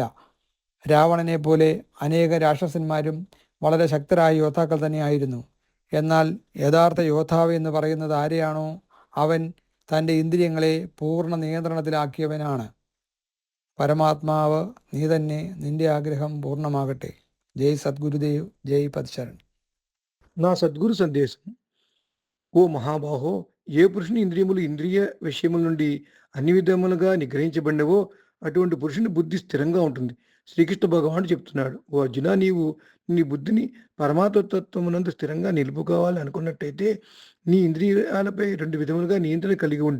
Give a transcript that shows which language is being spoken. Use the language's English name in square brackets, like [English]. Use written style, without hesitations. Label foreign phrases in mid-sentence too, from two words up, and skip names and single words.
[Malayalam] രാവണനെ പോലെ അനേക രാക്ഷസന്മാരും വളരെ ശക്തരായ യോദ്ധാക്കൾ തന്നെയായിരുന്നു. എന്നാൽ യഥാർത്ഥ യോദ്ധാവ് എന്ന് പറയുന്നത് ആരെയാണോ അവൻ തൻ്റെ ഇന്ദ്രിയങ്ങളെ പൂർണ്ണ നിയന്ത്രണത്തിലാക്കിയവനാണ്. പരമാത്മാവ് നീ തന്നെ. നിന്റെ ആഗ്രഹം പൂർണ്ണമാകട്ടെ. [Telugu] జై సద్గురుదేవ్, జై పదశరణ్. నా సద్గురు సందేశం. ఓ మహాబాహో, ఏ పురుషుని ఇంద్రియములు ఇంద్రియ విషయముల నుండి అన్ని విధములుగా నిగ్రహించబడినవో అటువంటి పురుషుని బుద్ధి స్థిరంగా ఉంటుంది. శ్రీకృష్ణ భగవానుడు చెప్తున్నాడు, ఓ అర్జున, నీవు నీ బుద్ధిని పరమాత్మతత్వమునందు స్థిరంగా నిలుపుకోవాలి అనుకున్నట్టయితే నీ ఇంద్రియాలపై 2 విధములుగా నియంత్రణ కలిగి ఉండు.